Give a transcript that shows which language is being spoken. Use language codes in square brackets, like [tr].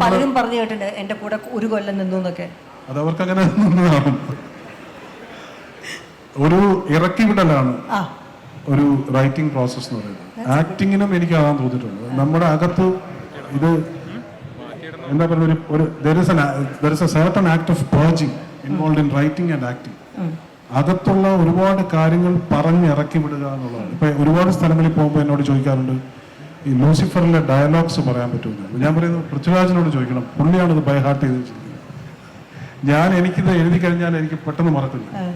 [ml] പലരും പറഞ്ഞു കേട്ടിട്ടുണ്ട് എന്റെ കൂടെ ഒരു കൊല്ലം നിന്നു എന്നൊക്കെ. അത് അവർക്ക് അങ്ങനെ നിന്നതാണ്. ഒരു ഇറക്കി വിടലാണ് ഒരു റൈറ്റിംഗ് പ്രോസസ് എന്ന് പറയുന്നത്. ആക്ടിങ്ങിനും എനിക്ക് അതാണ് തോന്നിയിട്ടുണ്ട്. നമ്മുടെ അകത്ത് ഇത് എന്താ പറയുക, ഒരു [en] there is a certain act of purging involved in writing and acting. [ml] അകത്തുള്ള ഒരുപാട് കാര്യങ്ങൾ പറഞ്ഞിറക്കി വിടുക എന്നുള്ളതാണ്. ഇപ്പൊ ഒരുപാട് സ്ഥലങ്ങളിൽ പോകുമ്പോൾ എന്നോട് ചോദിക്കാറുണ്ട് ഈ ലൂസിഫറിലെ ഡയലോഗ്സ് പറയാൻ പറ്റുമെന്ന്. ഞാൻ പറയുന്നത് പൃഥ്വിരാജിനോട് ചോദിക്കണം, പുള്ളിയാണിത് ബൈ ഹാർട്ട് ചെയ്ത് വെച്ചിരിക്കുന്നത്. എനിക്കിത് എഴുതി കഴിഞ്ഞാൽ എനിക്ക് പെട്ടെന്ന് മറക്കില്ല.